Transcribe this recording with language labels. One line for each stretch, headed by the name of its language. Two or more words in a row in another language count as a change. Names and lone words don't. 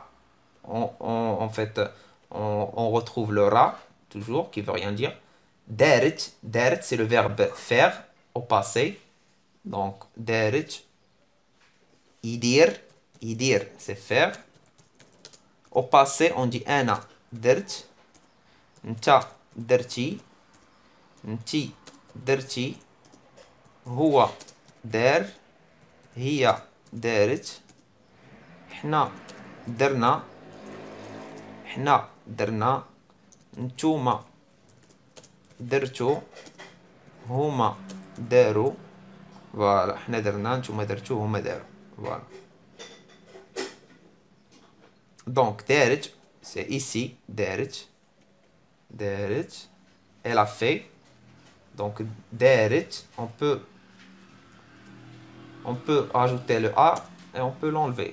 French: En fait, on retrouve le ra, toujours, qui veut rien dire.
Arabic: دارت، دارت,
French: c'est le verbe faire au passé. Donc,
Arabic: دارت، دير، دير,
French: c'est faire. Au passé, on dit
Arabic: أنا، درت. نتا، درتي. نتي، درتي. هو، دار. هي، دارت. Hna, درنا. حنا درنا. نتوما درتو. هما داروا. Voilà. حنا درنا نتوما درتو هما داروا.
French: Voilà. Donc,
Arabic: دارت,
French: c'est ici.
Arabic: دارت.
French: دارت. Elle a fait. Donc, دارت, on peut ajouter le A et on peut l'enlever.